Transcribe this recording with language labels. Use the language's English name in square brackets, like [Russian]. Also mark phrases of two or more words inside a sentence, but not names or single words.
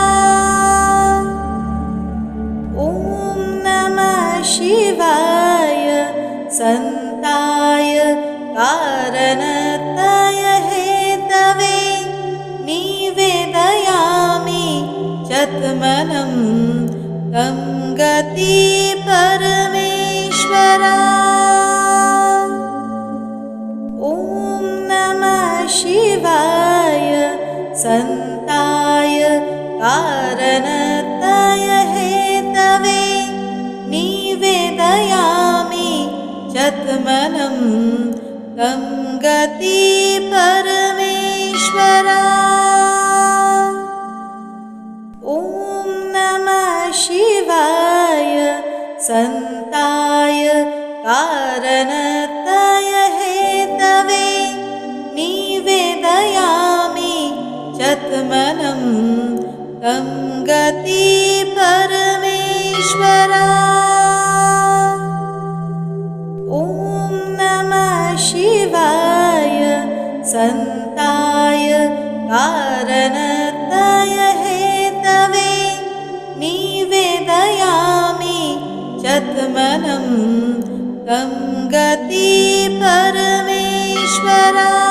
[Sanskrit] ওম নমঃ শিবায় সন্তায় কারণতায় হেতবে নিবেদয়ামি যৎমনম তং গতি পরমেশ্বরা। ওম নমঃ শিবায় সন্তায় কারণতায় হেতবে নিবেদয়ামি যৎমনম তং গতি পরমেশ্বরা। ওম নমঃ শিবায় সন্তায় কারণতায় হেতবে নিবেদয়ামি যৎমনম তং গতি পরমেশ্বরা। ওম নমঃ শিবায় সন্তায় सन्ताय कारणताय हेतवे निवेदयामि चत्मनं तं गति परमेश्वरा।